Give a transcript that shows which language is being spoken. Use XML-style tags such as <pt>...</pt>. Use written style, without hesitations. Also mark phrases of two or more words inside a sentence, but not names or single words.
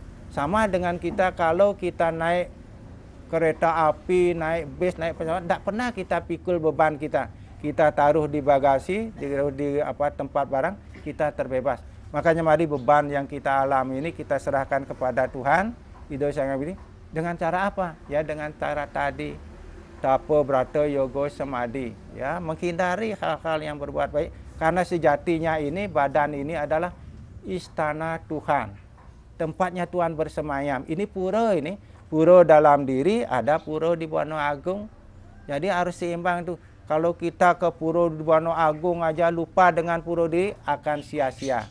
<id>Sama dengan kita kalau kita naik kereta api, naik bis, naik pesawat, tidak pernah kita pikul beban kita. Kita taruh di bagasi, di tempat barang, kita terbebas. Makanya mari beban yang kita alami ini kita serahkan kepada Tuhan. Hidup saya ini dengan cara apa? Ya dengan cara tadi, tapa brata yoga samadhi, ya menghindari hal-hal yang berbuat baik. Karena sejatinya ini badan ini adalah istana Tuhan, tempatnya Tuhan bersemayam. Ini pura ini. Pura dalam diri, ada pura di Buana Agung. Jadi harus seimbang tuh. Kalau kita ke pura di Buana Agung aja lupa dengan pura diri, akan sia-sia.</id>